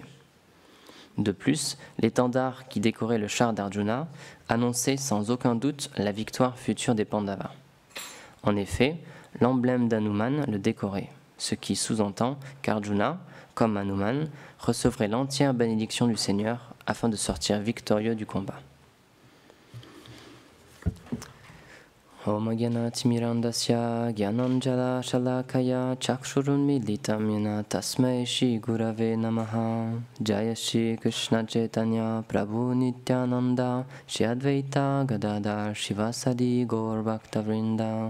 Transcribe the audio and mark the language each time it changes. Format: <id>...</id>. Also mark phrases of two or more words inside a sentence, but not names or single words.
<fr>De plus, l'étendard qui décorait le char d'Arjuna annonçait sans aucun doute la victoire future des Pandavas. En effet, l'emblème d'Hanuman le décorait, ce qui sous-entend qu'Arjuna, comme Hanuman, recevrait l'entière bénédiction du Seigneur afin de sortir victorieux du combat.</fr> <sa>ॐ ज्ञानतिमिरान्धस्य ज्ञानाञ्जनशलाकया चक्षुरुन्मीलितं येन तस्मै श्रीगुरवे नमः. जय श्रीकृष्णचैतन्य प्रभु नित्यानन्द श्रीअद्वैत गदाधर श्रीवासादि गौरभक्तवृन्द.</sa>